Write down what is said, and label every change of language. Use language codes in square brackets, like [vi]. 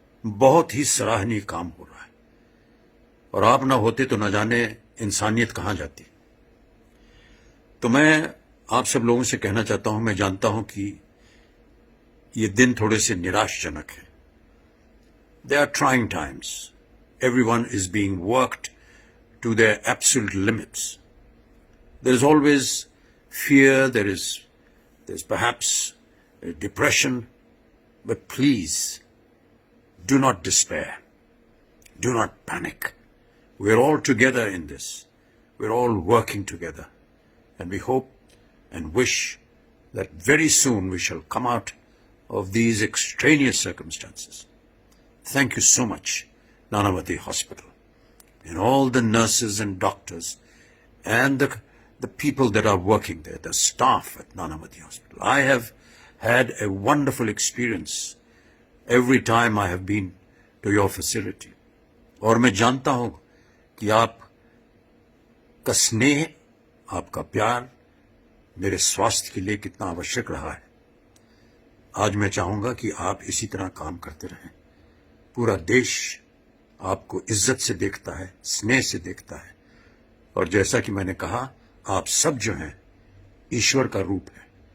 [hi] बहुत ही सराहनीय काम हो रहा है, और आप ना होते तो न जाने इंसानियत कहां जाती। तो मैं आप सब लोगों से कहना चाहता हूं, मैं जानता हूं कि ये दिन थोड़े से निराशजनक है। [en] They are trying times. Everyone is being worked to their absolute limits. There is always fear, there's perhaps depression, but please do not despair. Do not panic. We're all together in this. We're all working together. And we hope and wish that very soon we shall come out of these extraneous circumstances. Thank you so much, Nanavati Hospital, and all the nurses and doctors and the people that are working there, the staff at Nanavati Hospital. I have had a wonderful experience every time I have been to your facility. [hi] और मैं जानता हूं कि आप का स्नेह, आपका प्यार मेरे स्वास्थ्य के लिए कितना आवश्यक रहा है। आज मैं चाहूंगा कि आप इसी तरह काम करते रहें। पूरा देश आपको इज्जत से देखता है, स्नेह से देखता है, और जैसा कि मैंने कहा, आप सब जो हैं ईश्वर का रूप है।